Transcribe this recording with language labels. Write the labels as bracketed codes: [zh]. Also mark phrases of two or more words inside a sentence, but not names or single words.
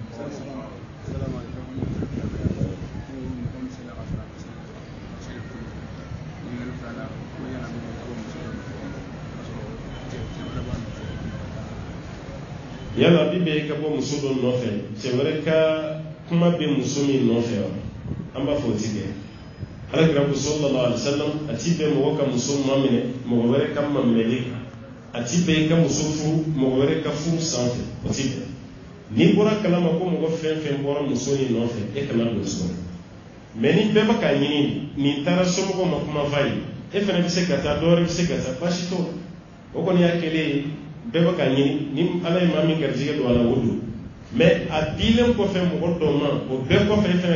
[bm] yala bi bɛ ka bɔ muso dɔ nɔfɛ cɛ wɛrɛ ka kuma bɛ muso min nɔfɛ wa an b'a fɔ o ti kɛ alakira ko [ar] صلى الله عليه وسلم [bm] a ti bɛ mɔgɔ ka muso maminɛ mɔgɔ wɛrɛ ka maminɛli kan a ti bɛ ka muso furu mɔgɔ wɛrɛ ka furu sanfɛ o ti bɛn n'i bɔra kalama ko mɔgɔ fɛn fɛn bɔra muso in nɔfɛ e kana don so mais ni bɛɛ bɛ ka ɲini nin taara somɔgɔw ma kuma fa ye e fana bɛ se ka taa dɔwɛrɛ bɛ se ka taa baasi t'o la o kɔni y'a kɛlen ye bɛɛ bɛ ka ɲini ni ala ye maa min garijɛgɛ don a la o don mais a dilen kɔfɛ mɔgɔ dɔw ma o bɛɛ kɔfɛ e fana